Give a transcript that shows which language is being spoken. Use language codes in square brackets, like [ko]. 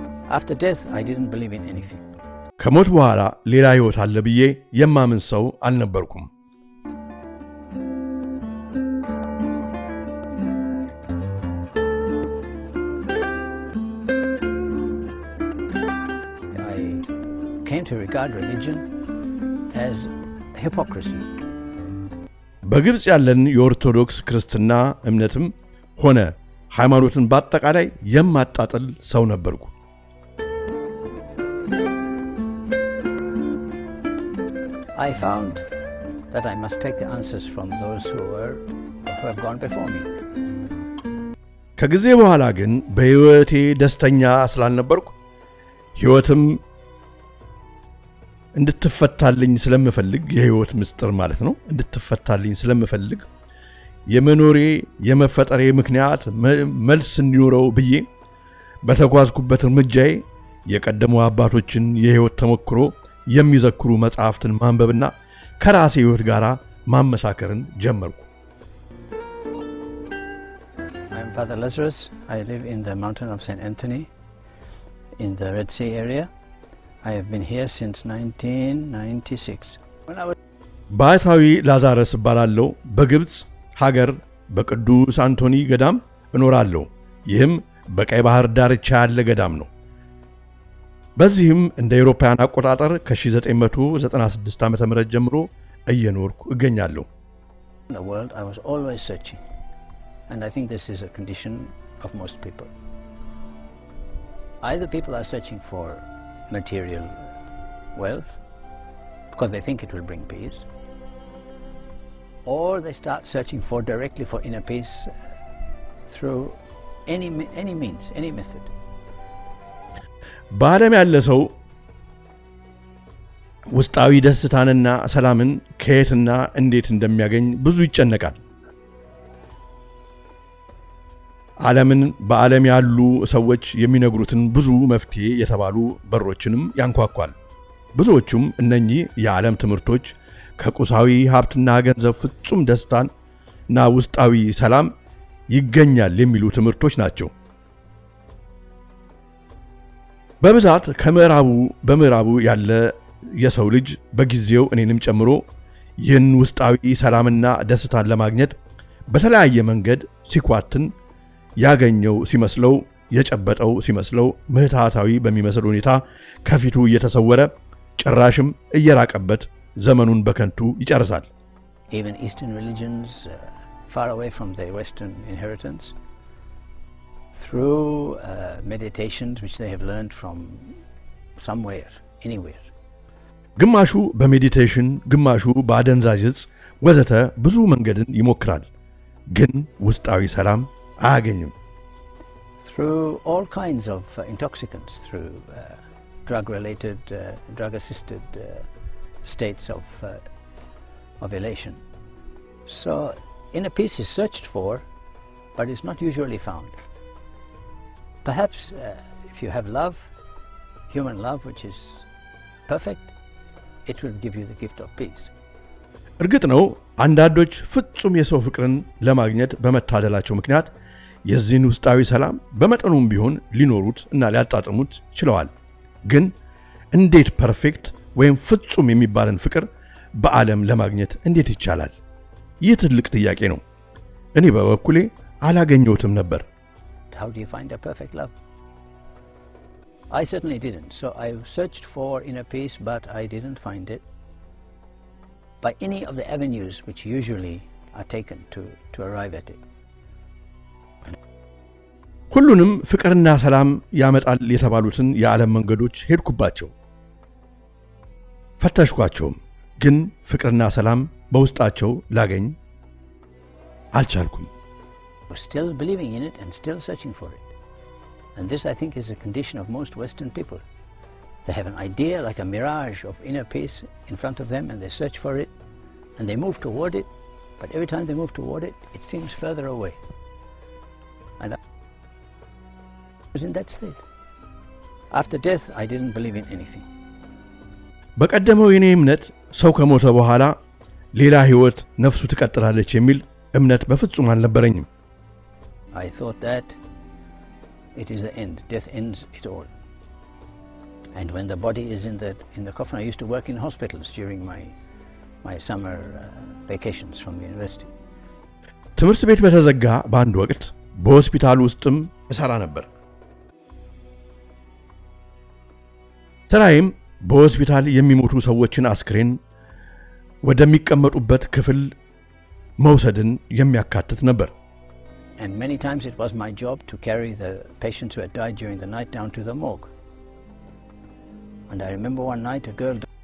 [en] After death, I didn't believe in anything. [am] ከሞት በኋላ ሌላ ህይወት አለ ብዬ የማምን ሰው አልነበርኩም። [en] Came to regard religion as hypocrisy. [am] በግብፅ ያለን የኦርቶዶክስ ክርስትና እምነትም ሆነ ሃይማኖትን በአጠቃላይ የማጣጥል ሰው ነበርኩ። [en] I found that I must take the answers from those who have gone before me. [am] ከጊዜ በኋላ ግን በህይወቴ ደስተኛ ስላልነበርኩ ህይወትም እንድትፈታልኝ ስለምፈልግ የህይወት ምስጢር ማለት ነው እንድትፈታልኝ ስለምፈልግ የመኖሬ የመፈጠሬ ምክንያት መልስ እንዲኖረው ብዬ በተጓዝኩበት እርምጃዬ የቀደሙ አባቶችን የህይወት ተሞክሮ የሚዘክሩ መጽሐፍትን ማንበብና ከራሴ ህይወት ጋራ ማመሳከርን ጀመርኩ። [en] I'm Father Lazarus. I live in the mountain of St. Anthony in the Red Sea area. I have been here since 1996. [am] ባይታዊ ላዛረስ እባላለሁ። በግብጽ ሀገር በቅዱስ አንቶኒ ገዳም እኖራለሁ። ይህም በቀይ ባህር ዳርቻ ያለ ገዳም ነው። በዚህም እንደ አውሮፓውያን አቆጣጠር ከ1996 ዓመተ ምህረት ጀምሮ እየኖርኩ እገኛለሁ። [en] In the world I was always searching, and I think this is a condition of most people. Either people are searching for material wealth because they think it will bring peace, or they start searching for directly for inner peace through any means, any method. [am] በዓለም ያለ ሰው ውስጣዊ ደስታንና ሰላምን ከየትና እንዴት እንደሚያገኝ ብዙ ይጨነቃል። ዓለምን በዓለም ያሉ ሰዎች የሚነግሩትን ብዙ መፍትሄ የተባሉ በሮችንም ያንኳኳል። ብዙዎቹም እነኚህ የዓለም ትምህርቶች ከቁሳዊ ሀብትና ገንዘብ ፍጹም ደስታና ውስጣዊ ሰላም ይገኛል የሚሉ ትምህርቶች ናቸው። በብዛት በምዕራቡ ያለ የሰው ልጅ በጊዜው እኔንም ጨምሮ ይህን ውስጣዊ ሰላምና ደስታን ለማግኘት በተለያየ መንገድ ሲኳትን ያገኘው ሲመስለው የጨበጠው ሲመስለው ምህታታዊ በሚመስል ሁኔታ ከፊቱ እየተሰወረ ጭራሽም እየራቀበት ዘመኑን በከንቱ ይጨርሳል። [en] Even Eastern religions far away from their Western inheritance, through meditations which they have learned from somewhere, anywhere. [am] ግማሹ በሜዲቴሽን ግማሹ በአደንዛዥ ዕፅ ወዘተ ብዙ መንገድን ይሞክራል፣ ግን ውስጣዊ ሰላም አያገኝም። [en] Through all kinds of intoxicants, through drug-related, drug-assisted states of elation. So inner peace is searched for, but it's not usually found. Perhaps if you have love, human love, which is perfect, it will give you the gift of peace. [am] እርግጥ ነው አንዳንዶች ፍጹም የሰው ፍቅርን ለማግኘት በመታደላቸው ምክንያት የዚህን ውስጣዊ ሰላም በመጠኑም ቢሆን ሊኖሩት እና ሊያጣጥሙት ችለዋል። ግን እንዴት ፐርፌክት ወይም ፍጹም የሚባልን ፍቅር በዓለም ለማግኘት እንዴት ይቻላል? ይህ ትልቅ ጥያቄ ነው። እኔ በበኩሌ አላገኘሁትም ነበር። [en] How do you find a perfect love? I certainly didn't. So I searched for inner peace, but I didn't find it by any of the avenues which usually are taken to arrive at it. [am] ሁሉንም ፍቅርና ሰላም ያመጣል የተባሉትን የዓለም መንገዶች ሄድኩባቸው፣ ፈተሽኳቸውም፣ ግን ፍቅርና ሰላም በውስጣቸው ላገኝ አልቻልኩም። [en] We're still believing in it and still searching for it. And this, I think, is a condition of most Western people. They have an idea like a mirage of inner peace in front of them, and they search for it, and they move toward it, but every time they move toward it, it seems further away. And I was in that state. After death, I didn't believe in anything. [am] በቀደመው የኔ እምነት ሰው ከሞተ በኋላ ሌላ ህይወት ነፍሱ ትቀጥላለች የሚል እምነት በፍጹም አልነበረኝም። [en] I thought that it is the end. Death ends it all. And when the body is in the coffin, I used to work in hospitals during my summer vacations from the university. [am] ትምህርት ቤት በተዘጋ በአንድ ወቅት በሆስፒታል ውስጥም እሰራ ነበር። ስራዬም በሆስፒታል የሚሞቱ ሰዎችን አስክሬን ወደሚቀመጡበት ክፍል መውሰድን የሚያካትት ነበር። [en] And many times it was my job to carry the patients who had died during the night down to the morgue. And I remember one night a girl